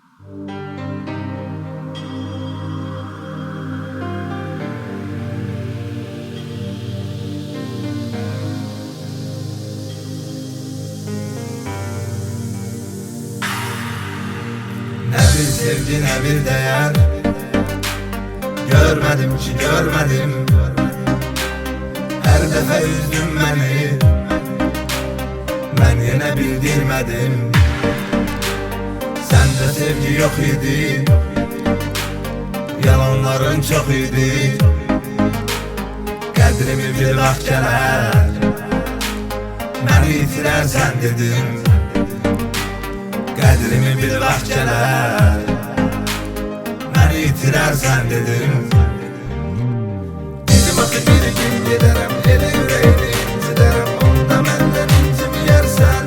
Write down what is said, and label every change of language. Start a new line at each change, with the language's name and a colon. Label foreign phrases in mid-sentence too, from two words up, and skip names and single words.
Turkish: Ne bir sevgi ne bir değer, görmedim ki görmedim. Her defa üzdün beni, ben yine bildirmedim. Sende sevgi yok idi, yalanların çok idi.
Azerbaijani: Qədrimi bir vaxt gələr, məni itirərsən dedim. Qədrimi bir vaxt gələr, məni itirərsən dedim. Dedim axı bir gün gedərəm, elə ürəyini incidərəm, onda məndən inciməyərsən.